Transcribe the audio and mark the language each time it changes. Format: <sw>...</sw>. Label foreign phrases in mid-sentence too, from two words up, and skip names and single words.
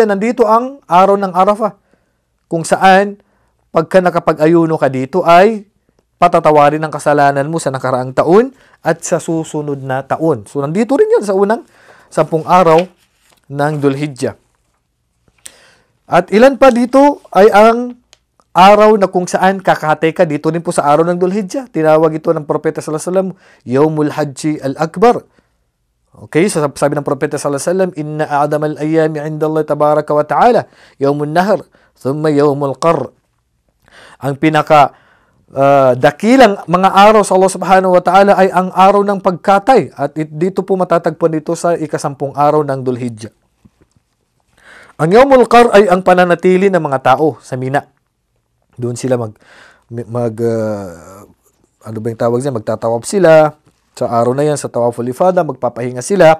<tl>Nandito ang araw ng Arafah, kung saan pagka nakapag-ayuno ka dito ay patatawarin ang kasalanan mo sa nakaraang taon at sa susunod na taon. So, nandito rin yan sa unang 10 araw ng Dhul Hijjah. At ilan pa dito ay ang araw na kung saan kakatay ka dito rin po sa araw ng Dhul Hijjah. Tinawag ito ng Propeta</tl> <ar>صلى الله عليه وسلم, يوم الحج الأكبر.</ar> <tl>Okay, so sabi ng Propeta</tl> <ar>صلى الله عليه وسلم، إن أعظم الأيام عند الله تبارك وتعالى، يوم النحر، ثم يوم القر.</ar> <tl>Ang pinaka dakilang mga araw sa Allah</tl> <ar>سبحانه وتعالى</ar> <tl>ay ang araw ng pagkatay, at dito po matatagpuan dito sa ika-10 araw ng Dhul Hijjah. Ang Yawmul Qarr ay ang pananatili ng mga tao sa Mina. Doon sila ano ba yung tawag niya? Magtatawaf sila sa araw na yan, sa Tawaful Ifada, magpapahinga sila.</tl>